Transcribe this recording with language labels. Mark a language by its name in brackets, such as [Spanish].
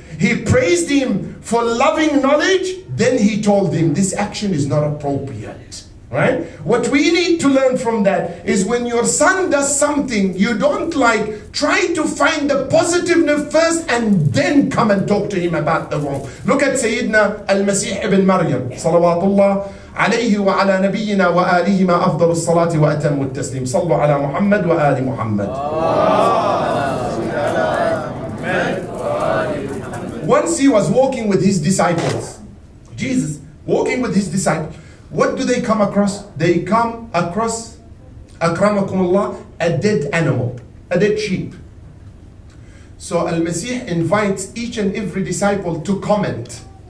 [English] He praised him for loving knowledge. Then he told him, this action is not appropriate, right? What we need to learn from that is when your son does something you don't like, try to find the positiveness first and then come and talk to him about the wrong. Look at [Arabic] Sayyidina Al-Masih ibn Maryam, salawatullah عليه وعلى نبينا وآلهما أفضل الصلاة وأتم التسليم صلوا على محمد وآل محمد. [English] Once he was walking with his disciples, Jesus walking with his disciples, what do they come across? They come across, akramakumullah, a dead animal, a dead sheep. So Al-Masih invites each and every disciple to comment.